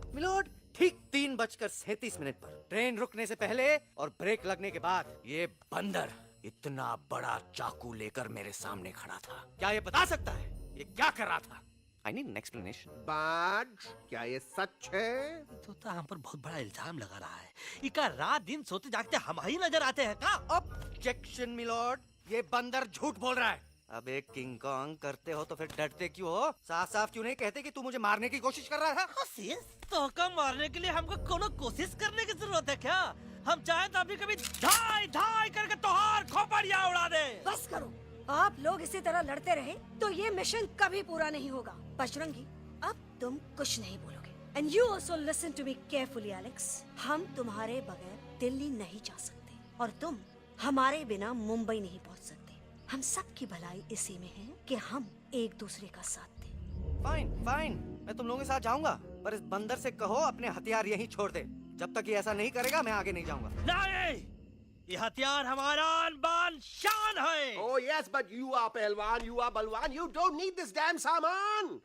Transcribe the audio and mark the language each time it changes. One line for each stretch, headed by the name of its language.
Hindi: Milord, ठीक 3:37 पर train रुकने से पहले और ब्रेक लगने के बाद ये बंदर इतना बड़ा चाकू लेकर मेरे सामने खड़ा था। क्या ये बता सकता है ये क्या कर रहा था?
English: I need an explanation.
Hindi: बाज, क्या ये सच है? तो हम पर बहुत बड़ा इल्जाम लगा रहा है। इका रात दिन सोते जागते हम ही नजर आते हैं का? ऑब्जेक्शन मिलॉर्ड, ये बंदर झूठ बोल रहा है। अब एक किंग कॉन्ग करते हो तो फिर डरते क्यों हो? साफ साफ क्यों नहीं कहते कि तू मुझे मारने की कोशिश कर रहा था? तो मारने के लिए हमको कोनो कोशिश करने की जरूरत है क्या? हम चाहे तो अभी कभी धाई धाई करके तोहार खोपड़िया उड़ा दे। बस करो, आप लोग इसी तरह लड़ते रहे तो ये मिशन कभी पूरा नहीं होगा।
English: Bajrangi,
Hindi: अब तुम कुछ नहीं बोलोगे।
English: And you also listen to me carefully Alex.
Hindi: हम तुम्हारे बगैर दिल्ली नहीं जा सकते और तुम हमारे बिना मुंबई नहीं पहुंच सकते। हम सब की भलाई इसी में है कि हम एक दूसरे का साथ दें। फाइन, मैं तुम लोगों के साथ जाऊंगा, पर इस बंदर से कहो अपने हथियार यहीं छोड़ दे। जब तक ये ऐसा नहीं करेगा मैं आगे नहीं जाऊंगा। नहीं, ये हथियार हमारा आन-बान शान है।
English: Oh yes, but you are pahalwan, you are balwan, you don't need this damn saman.